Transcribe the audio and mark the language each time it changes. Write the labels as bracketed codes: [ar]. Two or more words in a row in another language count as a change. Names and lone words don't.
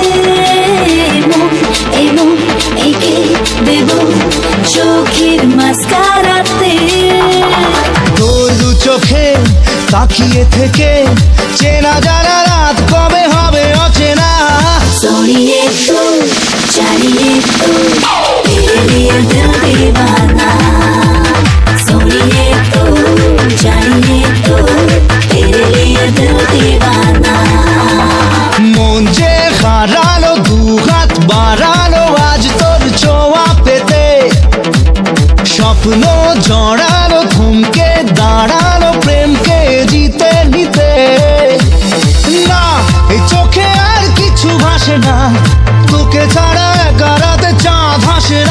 [bn] এমন একে দেব চোখের মাস্কারাতে। তোর দু চোখে তাকিয়ে থেকে চেনা জানা রাত কবে হবে অচেনা। [hi] सोनिए तू जानिए तू तेरे लिए दिल दीवाना, सोनिए तू जानिए तू तेरे लिए दिल दीवाना। [bn] মন যে হারালো দু হাত বাড়ালো আজ তোর ছোঁয়া পেতে, স্বপ্ন জড়ালো থমকে দাঁড়ালো প্রেমকে জিতে নিতে। না এই চোখে আর কিছু ভাসে না, তোকে ছাড়া একা রাতে চাঁদ হাসে না।